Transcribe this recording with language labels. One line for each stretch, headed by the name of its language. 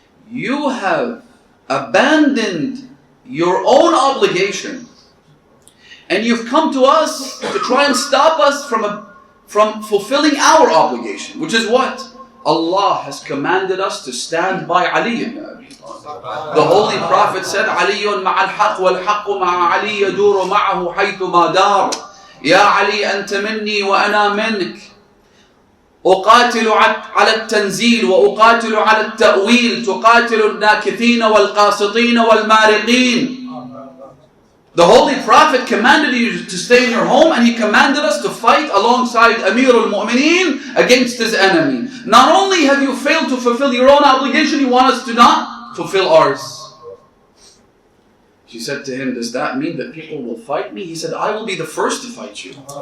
English: You have abandoned your own obligation, and you've come to us to try and stop us from fulfilling our obligation, which is what? Allah has commanded us to stand by Ali ibn Abi Talib. The Holy Prophet said,
Arabic: عَلِيٌّ مَعَ الْحَقِّ وَالْحَقُّ مَعَ عَلِيٍّ يَدُورُ مَعَهُ حَيْثُ مَا دَارَ يَا عَلِي أَنْتَ مِنِّي وَأَنَا مِنْكَ أقاتل على التنزيل وأقاتل على التأويل تقاتل الناكثين والقاسطين والمارقين.
English: The Holy Prophet commanded you to stay in your home, and he commanded us to fight alongside Ameerul Momineen against his enemy. Not only have you failed to fulfill your own obligation, you want us to not fulfill ours. She said to him, does that mean that people will fight me? He said, I will be the first to fight you.